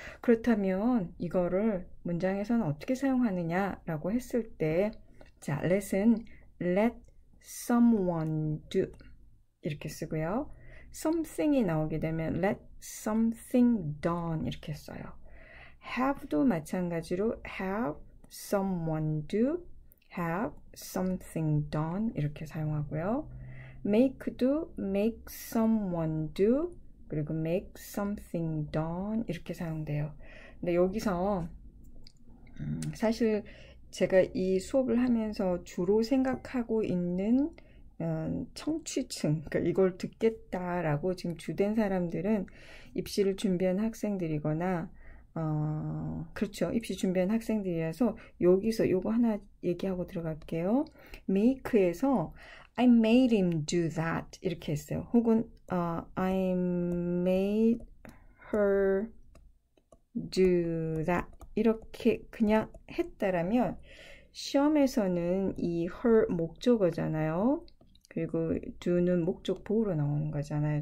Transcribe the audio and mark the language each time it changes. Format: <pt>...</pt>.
<ko>그렇다면 이거를 문장에서는 어떻게 사용하느냐라고 했을 때 자, let은</ko> <en>let someone do</en> <ko>이렇게 쓰고요. something이 나오게 되면</ko> <en>let something done</en> <ko>이렇게 써요. have도 마찬가지로</ko> <en>have someone do, have something done</en> <ko>이렇게 사용하고요. make도</ko> <en>make someone do,</en> <ko>그리고</ko> <en>make something done</en> <ko>이렇게 사용돼요. 근데 여기서 사실 제가 이 수업을 하면서 주로 생각하고 있는 청취층, 그러니까 이걸 듣겠다라고 지금 주된 사람들은 입시를 준비한 학생들이거나 그렇죠. 입시 준비한 학생들이라서 여기서 요거 하나 얘기하고 들어갈게요. make에서</ko> <en>I made him do that</en> <ko>이렇게 했어요. 혹은</ko> <en>I made her do that</en> <ko>이렇게 그냥 했다라면 시험에서는 이 her 목적어잖아요. 그리고 do는 목적 보호로 나오는 거잖아요.</ko>